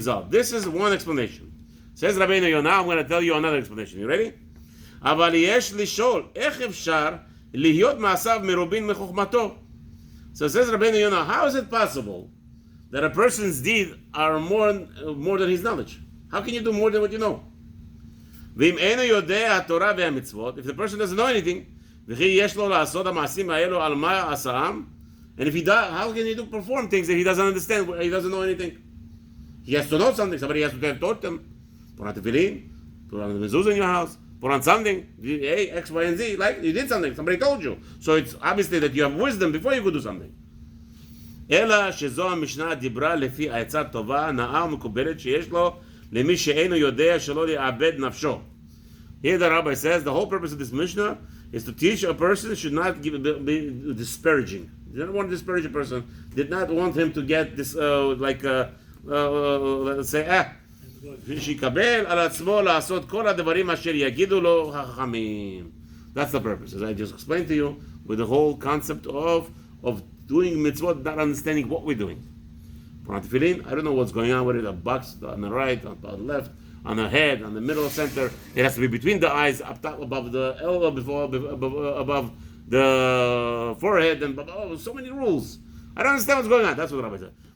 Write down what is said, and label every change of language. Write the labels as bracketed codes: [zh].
[en] This is one explanation. Says Rabeinu Yonah, I'm going to tell you another explanation. You ready? [he] אבל יש לשאול, איך אפשר להיות מעשיו מרובין מחוכמתו? [en] So says Rabeinu Yonah, how is it possible that a person's deeds are more than his knowledge? How can you do more than what you know? [he] ואם אינו יודע התורה והמצוות, [en] if the person doesn't know anything, [he] וכי יש לו לעשות המעשים האלו על מה עשאם, [en] and if he does, how can he perform things that he doesn't understand, he doesn't know anything? He has to know something, somebody has to have taught him. Put on tefillin, put on the mezuzah in your house, put on something, hey, X, Y, and Z, like you did something, somebody told you. So it's obviously that you have wisdom before you could do something. [he] אלא שזו המשנה דיברה לפי העצה טובה, נאה ומקובלת שיש לו למי שאינו יודע שלא יאבד נפשו. [en] Here the rabbi says the whole purpose of this Mishnah is to teach a person should not be disparaging. He didn't want to disparage a person. Did not want him to get this let's say [he] שיקבל על עצמו לעשות כל הדברים אשר יגידו לו החכמים. [en] That's the purpose, as I just explained to you, with the whole concept of doing mitzvot, not understanding what we're doing. Put on tefillin, I don't know what's going on with it, a box on the right, on the left, on the head, on the middle center. It has to be between the eyes, up top, above the elbow, above the forehead, and so many rules. I don't understand what's going on. That's what the rabbi said.